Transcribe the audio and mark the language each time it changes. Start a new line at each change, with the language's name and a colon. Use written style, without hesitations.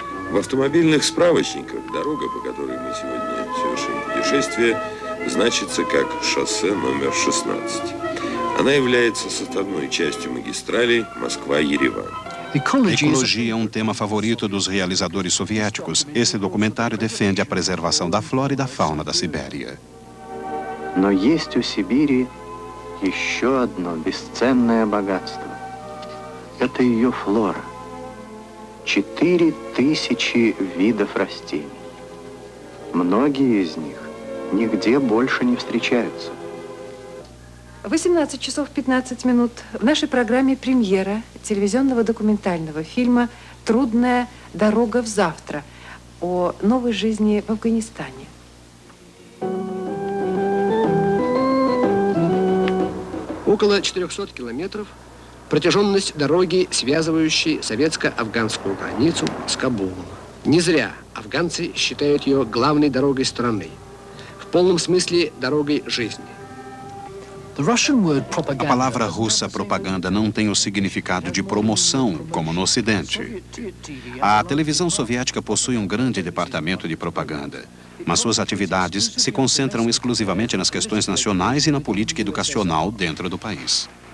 Russian: В автомобильных справочниках дорога, по которой мы сегодня совершим путешествие, значится как шоссе номер 16. Она является составной частью магистрали Москва-Ереван.
Portuguese: Ecologia é um tema favorito dos realizadores soviéticos. Esse documentário defende a preservação da flora e da fauna da Sibéria.
Russian: Но есть у Сибири еще одно бесценное богатство. Это ее флора. 4000 видов растений. Многие из них нигде больше не встречаются. 18 часов 15 минут. В нашей программе премьера телевизионного документального фильма «Трудная дорога в завтра» о новой жизни в Афганистане. Около 400 километров протяженность дороги, связывающей советско-афганскую границу с Кабулом. Не зря афганцы считают ее главной дорогой страны, в полном смысле дорогой жизни.
Portuguese: A palavra russa propaganda não tem o significado de promoção, como no Ocidente. A televisão soviética possui um grande departamento de propaganda, mas suas atividades se concentram exclusivamente nas questões nacionais e na política educacional dentro do país.